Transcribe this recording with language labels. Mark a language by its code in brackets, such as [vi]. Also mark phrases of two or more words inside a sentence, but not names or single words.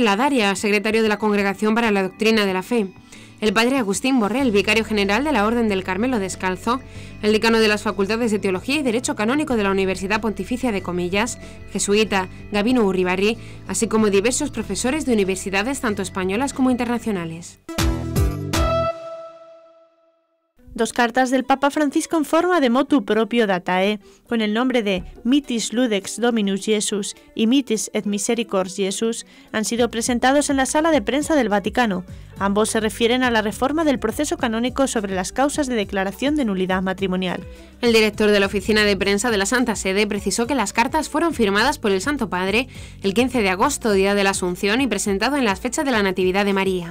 [es] Ladaria, secretario de la Congregación para la Doctrina de la Fe, el padre Agustín Borrell, vicario general de la Orden del Carmelo Descalzo, el decano de las Facultades de Teología y Derecho Canónico de la Universidad Pontificia de Comillas, jesuita Gabino Urribarri, así como diversos profesores de universidades tanto españolas como internacionales. 2 cartas del Papa Francisco en forma de [la] motu proprio datae, [es] con el nombre de Mitis Ludex Dominus Jesus y Mitis et Misericords Jesus, han sido presentados en la sala de prensa del Vaticano. Ambos se refieren a la reforma del proceso canónico sobre las causas de declaración de nulidad matrimonial. El director de la Oficina de Prensa de la Santa Sede precisó que las cartas fueron firmadas por el Santo Padre el 15 de agosto, día de la Asunción, y presentado en las fechas de la Natividad de María.